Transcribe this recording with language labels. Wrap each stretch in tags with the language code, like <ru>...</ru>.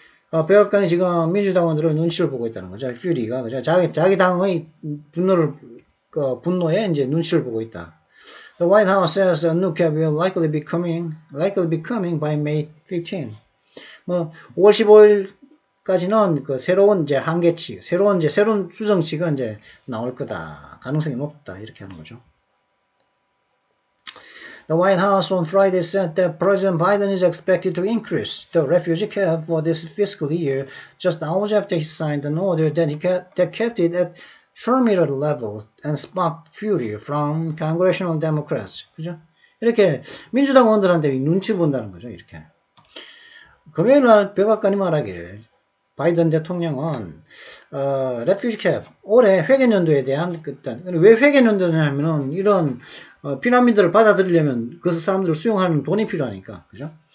<ko>즉, 백악관이 지금 민주당원들의 눈치를 보고 있다는 거죠. 퓨리가, 그죠? 자기 당의 분노에 이제 눈치를 보고 있다.</ko> <en>The White House says a new cap will likely be coming by May 15.</en> <ko>뭐, 5월 15일까지는 그 새로운 이제 한계치, 새로운 수정치가 이제 나올 거다. 가능성이 높다. 이렇게 하는 거죠.</ko> <en>The White House on Friday said that President Biden is expected to increase the refugee cap for this fiscal year just hours after he signed an order that kept it at terminal levels and sparked fury from congressional Democrats.</en> <ko>그죠? 이렇게 민주당 의원들한테 눈치 본다는 거죠. 이렇게. 금요일날 백악관이 말하기를 바이든 대통령은 refugee cap 올해 회계연도에 대한 왜 회계연도냐면은 이런 피난민들을 받아들이려면 그 사람들을 수용하는 돈이 필요하니까, 그죠?</ko>